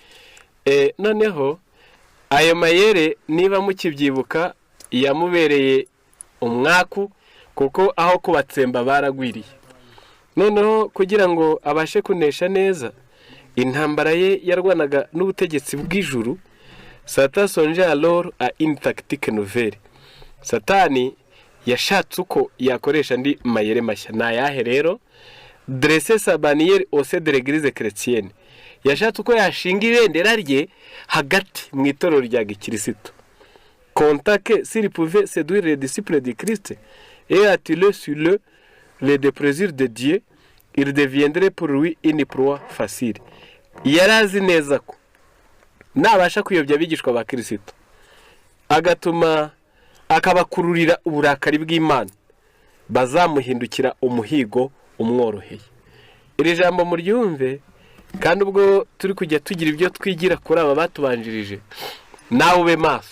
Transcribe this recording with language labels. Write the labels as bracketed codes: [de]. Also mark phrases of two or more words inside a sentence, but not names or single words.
[rw] Noneho ayo mayere niba mukibyibuka yamubereye umwaku, kuko aho kubatsemba baragwiriye. Noneho kugira ngo abashe kunesha neza intambara ye yarwanaga n'ubutegetsi bw'ijuru, [fr] Satan songeait alors à une tactique nouvelle. [rw] Satani yashatse uko yakoresha andi mayere mashya. Na yahe rero? [fr] Dresser sa bannière au sein de l'église chrétienne. [rw] Yashatse uko yashinga ibendera rye hagati mu itorero rya gikristo. [fr] Contacter s'il pouvait séduire les disciples de Christ et attirer sur eux les déplaisirs de Dieu, il deviendrait pour lui une proie facile. [rw] Yarazi neza ko nabasha kuyobya abigishwa ba Kristo agatuma akabakururira uburakari bw'Imana, bazamuhindukira umuhigo umworoheye. Iri jambo muryumve, kandi ubwo turi kujya tugira ibyo twigira kuri aba batubanjirije, nawe ube maso.